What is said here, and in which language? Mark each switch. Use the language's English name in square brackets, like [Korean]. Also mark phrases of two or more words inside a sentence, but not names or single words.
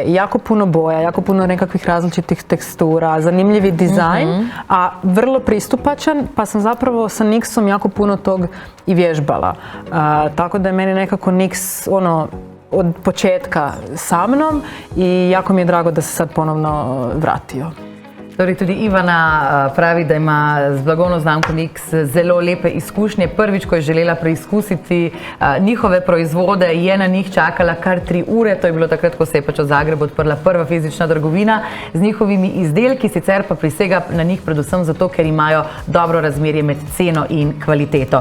[Croatian] Jako puno boja, jako puno nekakvih različitih tekstura, zanimljivi dizajn, a vrlo pristupačan, pa sam zapravo sa NYX-om jako puno tog i vježbala. Tako da je meni nekako NYX od početka sa mnom i jako mi je drago da se sad ponovno vratio. [Slovenian] Torej, tudi Ivana pravi, da ima z blagovno znamko NYX zelo lepe izkušnje. Prvič, ko je želela preizkusiti njihove proizvode, je na njih čakala kar 3 ure. To je bilo takrat, ko se je pač v Zagrebu odprla prva fizična trgovina z njihovimi izdelki, sicer pa prisega na njih predvsem zato, ker imajo dobro razmerje med ceno in kvaliteto.